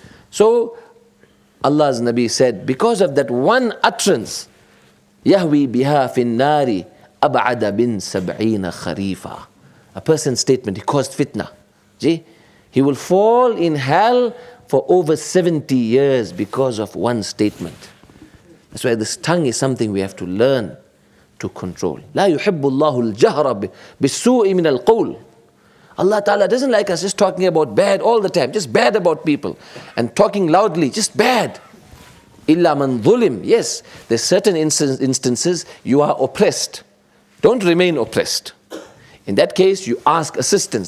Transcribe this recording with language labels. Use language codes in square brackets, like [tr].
[en] So Allah's Nabi said, because of that one utterance, [ar] Yahwi biha fin nari ab'ada bin sab'ina kharifa. [en] A person's statement, he caused fitna. He will fall in hell for over 70 years because of one statement. That's why this tongue is something we have to learn to control. [ar] لا يحب الله الجهر بالسوء من القول. [en] Allah Ta'ala doesn't like us just talking about bad all the time, just bad about people, and talking loudly, just bad. [ar] Illa man dhulim. [en] Yes, there's certain instances you are oppressed. Don't remain oppressed. In that case, you ask assistance.